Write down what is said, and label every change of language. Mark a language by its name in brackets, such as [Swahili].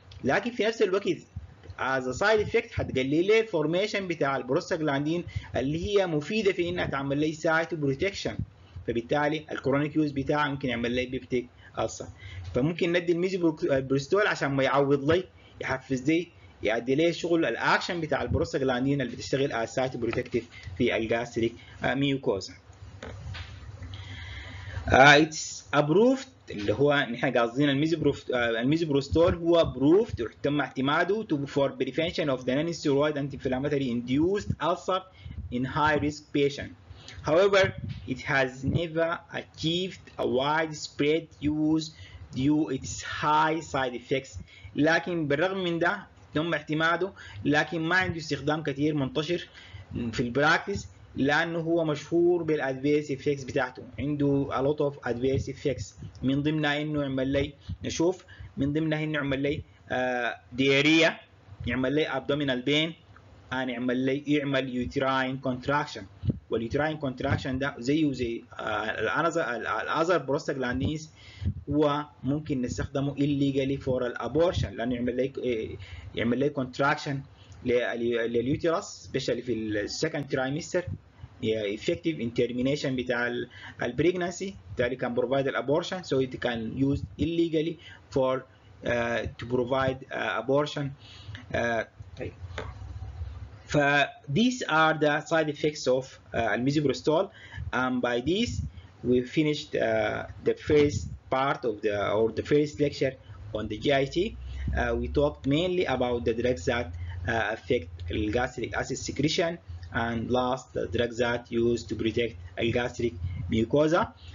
[Arabic] لكن في نفس الوقت از سايد افكت هتقلل لي الفورميشن بتاع البروستاجلاندين اللي هي مفيده في انها تعمل لي سايتو بروتكشن، فبالتالي الكرونيك يوز بتاعها ممكن يعمل لي بيبتيك ألسر. فممكن ندي الميزوبروستول عشان ما يعوض لي، يحفز لي، يؤدي لي شغل الاكشن بتاع البروستاجلاندين اللي بتشتغل از سايتو بروتكتيف في الجاستريك ميوكوزا. اتس ابروفد، اللي هو نحن قاصدين الميزوبروستول هو ابروفد تم اعتماده [English] for prevention of the non-steroid anti-inflammatory induced ulcer in high risk patient. However, it has never achieved a widespread use due its high side effects. [Arabic] لكن بالرغم من ده تم اعتماده، لكن ما عنده استخدام كثير منتشر في البراكتس، لانه هو مشهور بالادفيرس افكتس بتاعته، عنده [English] a lot of adverse effects، [Arabic] من ضمنها انه يعمل لي نشوف، من ضمنها انه يعمل لي دياريا، يعمل لي [English] abdominal pain، [Arabic] يعمل يوتراين كونتراكشن. واليوتراين كونتراكشن ده زيه زي الاذر بروستاجلاندينز، وممكن نستخدمه [English] illegally for [Arabic] الابورشن، لانه يعمل لي كونتراكشن لليوترس سبيشالي في السكند ترايمستر، [English] effective in termination [Arabic] بتاع البريجنسي، بالتالي [English] can provide [Arabic] الابورشن [English] so it can use illegally for to provide abortion. [Arabic] طيب. [English] These are the side effects of misoprostol, and by this we finished the first part of the first lecture on the GIT. We talked mainly about the drugs that affect gastric acid secretion, and last the drugs that used to protect gastric mucosa.